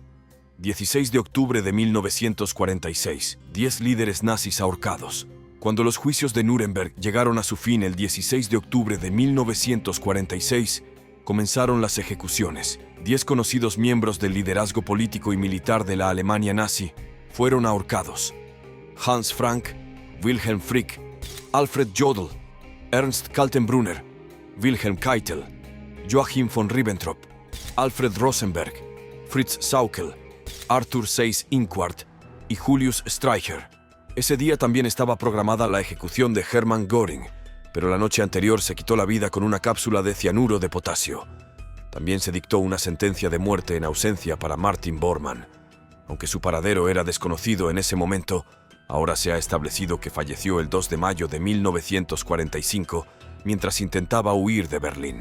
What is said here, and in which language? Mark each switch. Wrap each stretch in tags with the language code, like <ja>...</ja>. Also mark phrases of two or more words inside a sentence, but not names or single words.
<es>16 de octubre de 1946, 10 líderes nazis ahorcados. Cuando los juicios de Nuremberg llegaron a su fin el 16 de octubre de 1946, comenzaron las ejecuciones. 10 conocidos miembros del liderazgo político y militar de la Alemania nazi fueron ahorcados. Hans Frank, Wilhelm Frick, Alfred Jodl, Ernst Kaltenbrunner, Wilhelm Keitel, Joachim von Ribbentrop, Alfred Rosenberg, Fritz Sauckel, Arthur Seyss-Inquart y Julius Streicher. Ese día también estaba programada la ejecución de Hermann Göring, pero la noche anterior se quitó la vida con una cápsula de cianuro de potasio. También se dictó una sentencia de muerte en ausencia para Martin Bormann. Aunque su paradero era desconocido en ese momento, ahora se ha establecido que falleció el 2 de mayo de 1945 mientras intentaba huir de Berlín.</es>